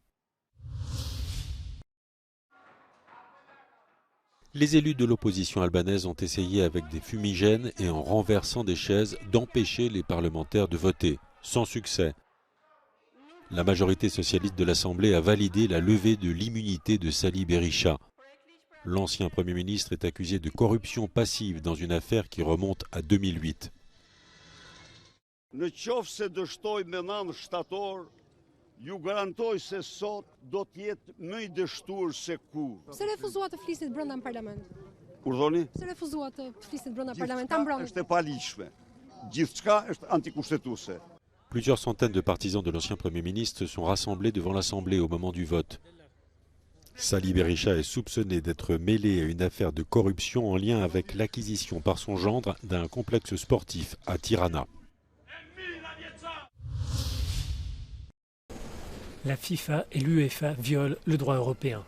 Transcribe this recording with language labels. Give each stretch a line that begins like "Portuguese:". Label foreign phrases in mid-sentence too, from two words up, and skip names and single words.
French: Les élus de l'opposition albanaise ont essayé avec des fumigènes et en renversant des chaises d'empêcher les parlementaires de voter, sans succès. La majorité socialiste de l'Assemblée a validé la levée de l'immunité de Sali Berisha. L'ancien Premier ministre est accusé de corruption passive dans une affaire qui remonte à 2008.
Albanian: Ju garantoj se sot do të jetë më i dështuar se kur. Se refuzuat të flisit brenda në parlament. Urdhoni? Se refuzuat të flisit brenda parlament, ta mbron. Është e paligjshme. Gjithçka është antikushtetuese.
French: Plusieurs centaines de partisans de l'ancien Premier ministre se sont rassemblés devant l'Assemblée au moment du vote. Sali Berisha est soupçonné d'être mêlé à une affaire de corruption en lien avec l'acquisition par son gendre d'un complexe sportif à Tirana. La FIFA et l'UEFA violent le droit européen.